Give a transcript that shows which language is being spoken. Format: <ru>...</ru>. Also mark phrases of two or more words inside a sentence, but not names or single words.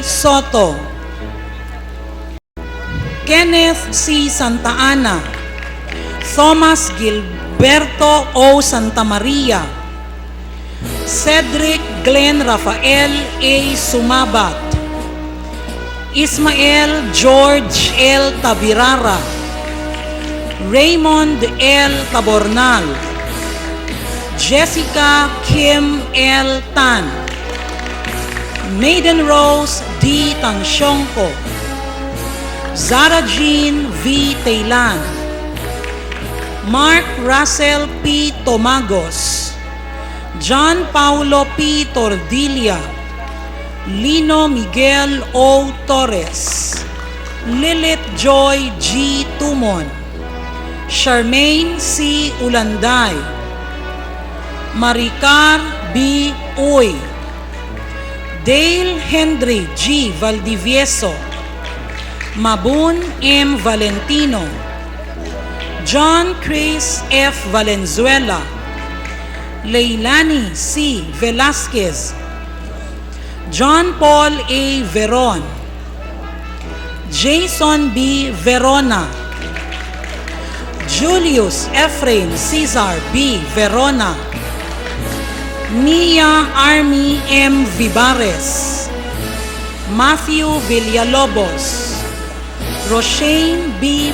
<tl>Soto, Kenneth C. Santa Ana, Thomas Gilberto O. Santa Maria, Cedric Glenn Rafael A. Sumabat, Ismael George L. Tabirara, Raymond L. Tabornal, Jessica Kim L. Tan, Maiden Rose D. Tansyongko, Zara Jean V. Taylan, Mark Russell P. Tomagos, John Paulo P. Tordilla, Lino Miguel O. Torres, Lilith Joy G. Tumon, Charmaine C. Ulanday, Maricar B. Uy, Dale Henry G. Valdivieso, Mabun M. Valentino, John Chris F. Valenzuela, Leilani C. Velasquez, John Paul A. Veron, Jason B. Verona, Julius Ephraim Cesar B. Verona, Mia Army M. Vivares, Matthew Villalobos, Roshane B.</tl>